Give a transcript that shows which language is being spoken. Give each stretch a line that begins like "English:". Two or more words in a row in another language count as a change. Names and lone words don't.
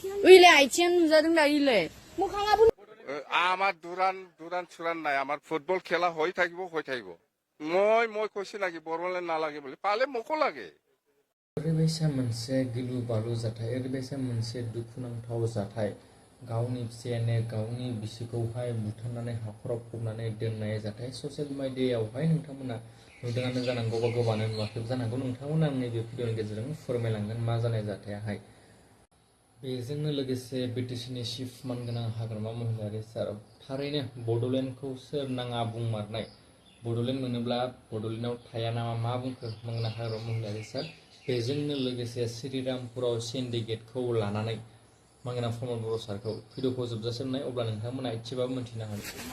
Bodo: ओइलाय आइथिं नुजादों दा इलाय मोखाङाबो
Assamese: আমার দুরান চুরান নাই আমার ফুটবল খেলা হয়ে থাকিব মই কইছি নাকি বড়লে নালাগে বলে পালে মোকো লাগে
Bodo: ओरैबायसा मोनसे गिलु बालु जाथाय ओरैबायसा मोनसे दुखुनांथाव जाथाय गावनि फिसायानो गावनि बिसिखौहाय बुथारनानै हाखराव फबनानै दोननाय जाथाय ससियेल मिडियायावहाय नोंथांमोना नुदोंआनो जानांगौ बा गोबाङानो नुवाखैबो जानांगौ नोंथांमोना आंनि बे भिडिअनि गेजेरजों फोरमायलांगोन मा जानाय जाथायाहाय बेजोंनो लोगोसे बिटिसिनि चिफ मानगोनां हाग्रामा महिलारि सार थारैनो बड'लेण्डखौ सोर नाङा बुंमारनाय बड'लेण्ड मोनोब्ला बड'लेण्डआव थाया नामा मा बुंखो मानगोनां हाग्रामा महिलारि सार बेजोंनो लोगोसे श्रीरामपुराव सिन्डिकेटखौ लानानै मानगोनां प्रमद बर' सारखौ भिडिअखौ जोबजासिम नाय अब्ला नोंथांमोना एसेबाबो मोनथिनो हागोन